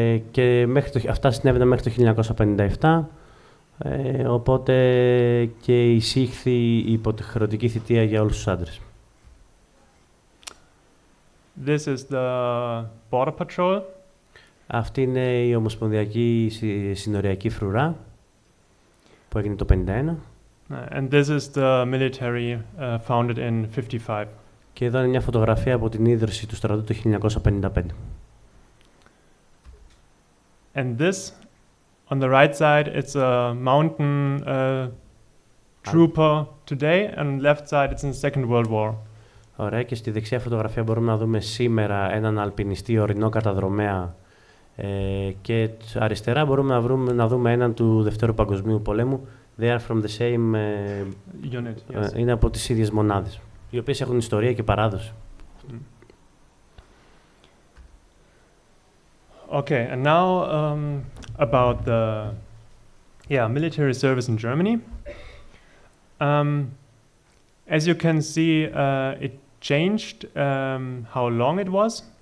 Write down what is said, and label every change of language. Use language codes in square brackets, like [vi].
[el] Και αυτά συνέβαιναν μέχρι το 1957. Οπότε και εισήχθη η υποχρεωτική θητεία για όλους τους άντρες. [en] This is the border patrol. [el] Αυτή είναι η ομοσπονδιακή συνοριακή φρουρά που έγινε το 1951. [en] And this is the military founded in 55. [el] Και εδώ είναι μια φωτογραφία από την ίδρυση του στρατού το 1955. [en] And this, on the right side, it's a mountain trooper today, and left side, it's in the Second World War. [el] Ωραία, και στη δεξιά φωτογραφία μπορούμε να δούμε σήμερα έναν αλπινιστή ορεινό καταδρομέα, και αριστερά μπορούμε να δούμε έναν του Δευτέρου Παγκοσμίου Πολέμου. [en] They are from the same unit. Yes. [el] Είναι από τις ίδιες μονάδες, οι οποίες έχουν ιστορία και παράδοση. [en] Okay, and now about the military service in Germany. As you can see, it changed how long it was.